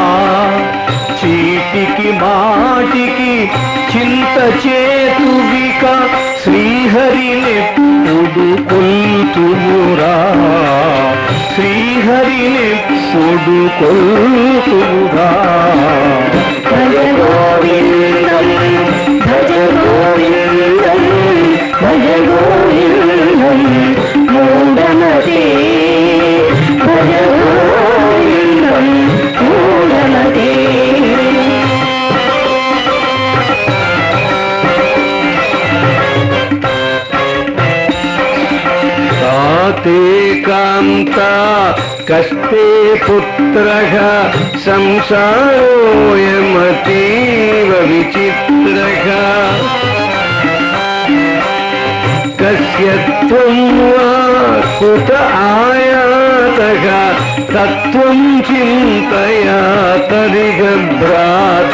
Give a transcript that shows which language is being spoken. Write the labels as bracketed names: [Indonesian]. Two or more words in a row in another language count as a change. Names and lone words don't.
[Telugu] చీటికి మాటికి చింత చేతువిక శ్రీహరినెప్పుడు కొల్తుమురా. శ్రీహరినెప్పుడు కొల్తుమురా. [Sanskrit] భజ గోవిందం భజ గోవిందం భజ గోవిందం మూఢమతే. భజ గోవిందం మూఢమతే. తే కాంతా కస్తే పుత్రః సంసారోయమతీవ విచిత్రః. కస్య త్వం వా కుత ఆయాతః తత్వం చింతయా తదిగ భ్రాతః.